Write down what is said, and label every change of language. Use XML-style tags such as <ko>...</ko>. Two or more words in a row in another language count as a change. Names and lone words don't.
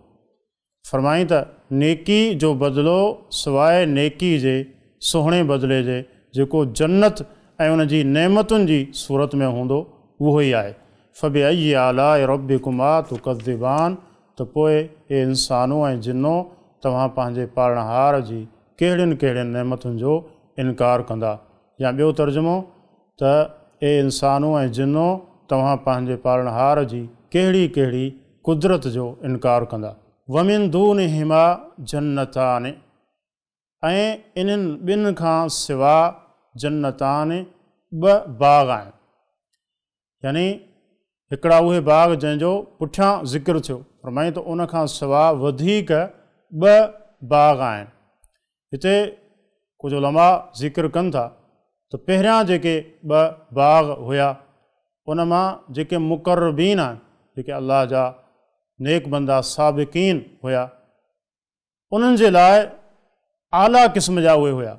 <sd>फ़रमाई त नेकी जो बदिलो सवाइ नेकी जे सुहिणे बदिले जे जेको जन्नत ऐं उन जी नेमतुनि जी सूरत में हूंदो उहो ई आहे।</sd> <ar>فبأي آلاء ربكما تكذبان.</ar> <sd>त पोइ हे इंसानों ऐं जिन्नो तव्हां पंहिंजे पालणहार जी कहिड़ियुनि कहिड़ियुनि नेमतुनि जो इनकार कंदा। या ॿियो तर्जुमो त हे इंसानों ऐं जिन्नो तव्हां पंहिंजे पालणहार जी कहिड़ी कहिड़ी कुदरत जो इनकार कंदा।</sd> <ar>ومن دونهما جنتان.</ar> <sd>ऐं इन्हनि ॿिनि खां सिवा जन्नतान ॿ बाग़ आहिनि, यानी हिकिड़ा उहे बाग़ जंहिंजो पुठियां ज़िक्र थियो, फरमाई त उन खां सिवा वधीक ॿ बाग़ आहिनि। हिते कुझु उलमा ज़िक्र कनि था त पहिरियां जेके ॿ बाग़ हुया उन मां जेके मुक़र्रबीन आहिनि, जेके अल्लाह जा नेक बंदा साबिक़ीन हुया, उन्हनि जे लाइ आला क़िस्म जा उहे हुया।</sd>